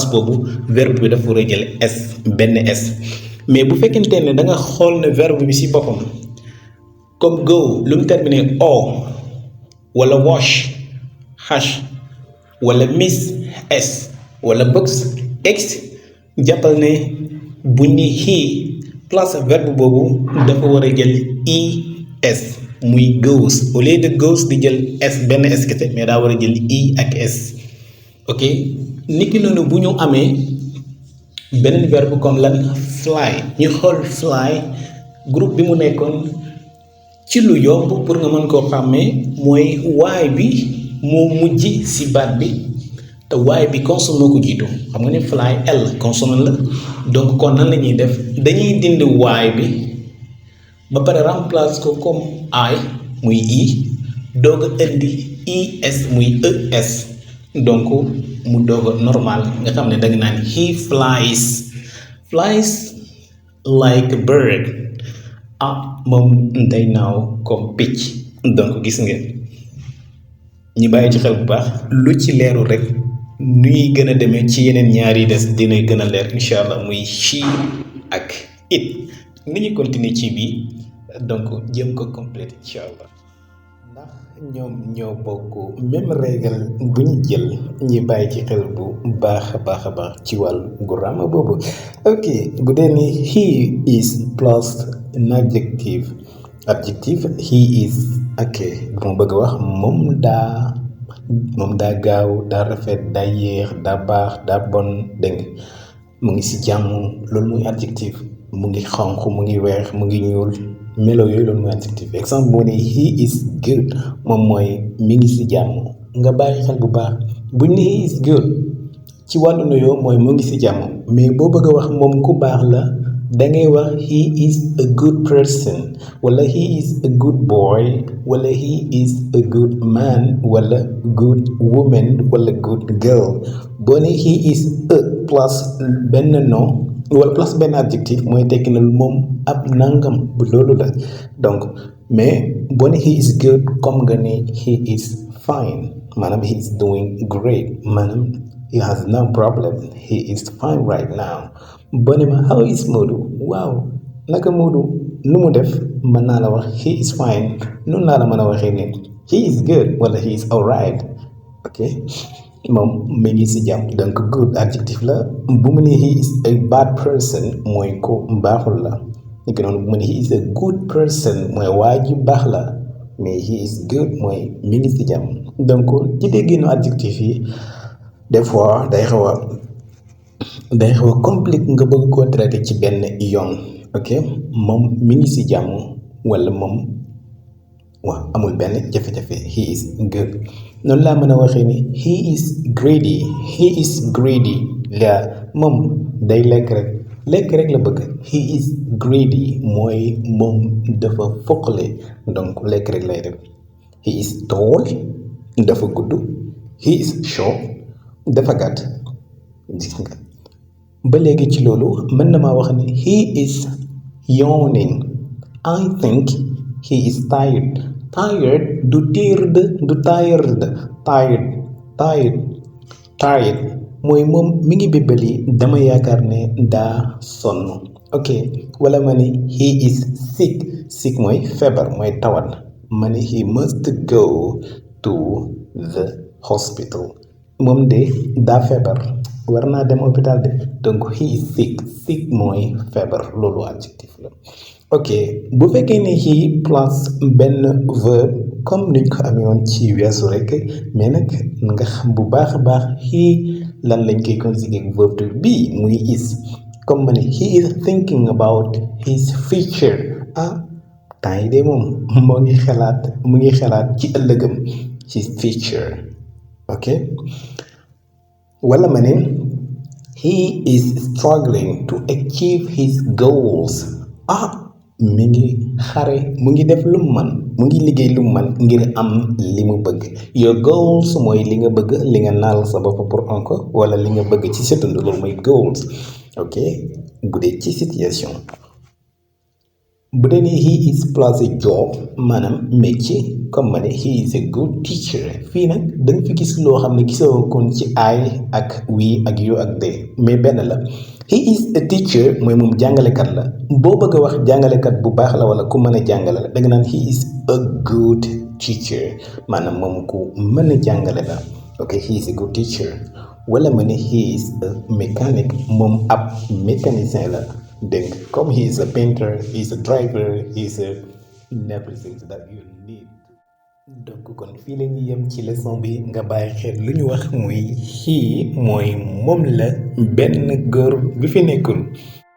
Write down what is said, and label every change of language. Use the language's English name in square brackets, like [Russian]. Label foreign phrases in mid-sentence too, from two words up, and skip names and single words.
[Wolof] boobu verbe bi dafa war a jël s benn s mais bu fekkente ne da nga xool ne verbe bi ci boppam comme go lu mu terminé o wala wash hash wala miss s wala box x jàppal ne buñ ne [English] he place [Wolof] verbe boobu dafa war a jël es muy goes [French] au lieu de [Wolof] goes di jël s benn s kese mais daa war a jël i ak s ok niki noonu bu ñu amee beneen verbe comme lan fly ñu xool fly groupe bi mu nekkoon ci lu yomb pour nga mën koo xàmmee mooy waay bi moo mujj ci baat bi te waay bi consonne moo ko jiitu xam nga ne fly l consonne la donc kon nan la ñuy def dañuy dindi waay bi ba pare remplace ko comme I muy i doog a indi es muy es donc mu doog a normal nga xam ne danga naan he [English] flies like a bird [Wolof] moom day naaw comme picc donc gis nga ñi bàyyi ci xel bu baax lu ci leeru rek nuy gën a demee ci yeneen ñaar yi des dina gën a leer [Arabic] incha allah [Wolof] muy she ak it ni ñu continuer ci bii donc jëm ko complète [Arabic] incha allah [Wolof] ndax ñoom ñoo bokk [French] même règle [Wolof] bu ñu jël ñi bàyyi ci xel bu baax a baax ci wàllu grammaire boobu ok bu dee ni [English] he is plus an adjective he is ok [Wolof] bu ma bëgg a wax moom daa gaaw daa rafet daa yéex daa baax daa bon dégg mu ngi ci jàmm loolu muy adjectif mu ngi xonq mu ngi weex mu ngi ñuul melo yooyu loolu mooy adjectif exemple boo ne [English] he is good [Wolof] moom mooy mi ngi ci jàmm nga bàyyi xel bu baax buñ ne [English] he is good [Wolof] ci wàllu nuyoo mooy mu ngi ci jàmm mais boo bëgg a wax moom ku baax la dangay wax [English] he is a good person [Wolof] wala [English] he is a good boy [Wolof] wala [English] he is a good man [Wolof] wala [English] good woman [Wolof] wala [English] good girl [Wolof] boo ne [English] he is a [Wolof] plus benn nom wala plus benn adjectif mooy tekki na moom ab nangam bu loolu la donc mais boo ne [English] he is good [Wolof] comme nga ne [English] he is fine maanaam he is doing great maanaam he has no problem he is fine right now [Wolof] boo ne ma [English] how is Modou [Wolof] waaw naka Modou nu mu def mën naa la wax [English] he is fine [Wolof] noonu laa la mën a waxee ne [English] he is good [Wolof] wala [English] he is alright [Wolof] ok moom mi ngi ci jàmm donc good adjectif la bu mu ne [English] he is a bad person [Wolof] mooy ko baaxul la ni ko noonu bu mu ne [English] he is a good person [Wolof] mooy waa ji baax la mais [English] he is good [Wolof] mooy mi ngi ci jàmm donc ci dégginu adjectif yi [French] des fois [Wolof] day xaw a compliqué nga bëgg koo traité ci benn yoon ok moom mi ngi ci jàmm walla moom waaw amul benn jafe-jafe [English] he is good [Wolof] noonu laa mën a waxee ni he [English] is greedy [Wolof] la moom day lekk rek la bëgg [English] he is greedy [Wolof] mooy moom dafa foqale donc lekk rek lay def [English] he is tall [Wolof] dafa gudd [English] he is short [Wolof] dafa gàtt gis nga ba léegi ci loolu mën na maa wax ni [English] he is yawning I think he is tired [Wolof] du tired mooy moom mi ngi bébbali dama yaakaar ne daa sonn ok wala ma ni [English] he is sick [Wolof] mooy feebar mooy tawat ma ni [English] he must go to the hospital [Wolof] moom de daa feebar war naa dem hôpital de donc [English] he is sick [Wolof] mooy feebar loolu adjectif la ok bu fekkee ne he plus benn verbe comme niñ ko amee woon ci weesu rek mais nag nga xam bu baax a baax he lan lañ koy conjuguer verbe [English] to be [Wolof] muy is comme ma ne [English] he is thinking about his future [Wolof] temps yi de moom mu ngi xalaat ci ëllëgam [English] his future [Wolof] ok wala ma ne [English] he is struggling to achieve his goals [Wolof] mi ngi xare mu ngi def lu mu man mu ngi liggéey lu mu man ngir am li mu bëgg [English] your goals [Wolof] mooy li nga bëgg li nga naal sa bopp pour encore wala li nga bëgg ci sa dund loolu mooy goals ok bu dee ci situation bu dee ni [English] he is plus a job [Wolof] maanaam métier comme ma ne [English] he is a good teacher [Wolof] fii nag danga fi gis loo xam ne gisoo kon ci I ak we ak you ak they mais benn la [English] he is a teacher [Wolof] mooy moom jàngalekat la boo bëgg a wax jàngalekat bu baax la wala ku mën a jàngale la danga naan [English] he is a good teacher [Wolof] maanaam moom ku mën a jàngale la ok [English] he is a good teacher [Wolof] wala ma ne [English] he is a mechanic [Wolof] moom ab mécanicien la dégg nga comme [English] he is a painter he is a driver he is a everything that you need. [Wolof] donc kon fii la ñuy yem ci leçon bi nga bàyyi xel lu ñu wax muy he mooy moom la benn góor bi fi nekkul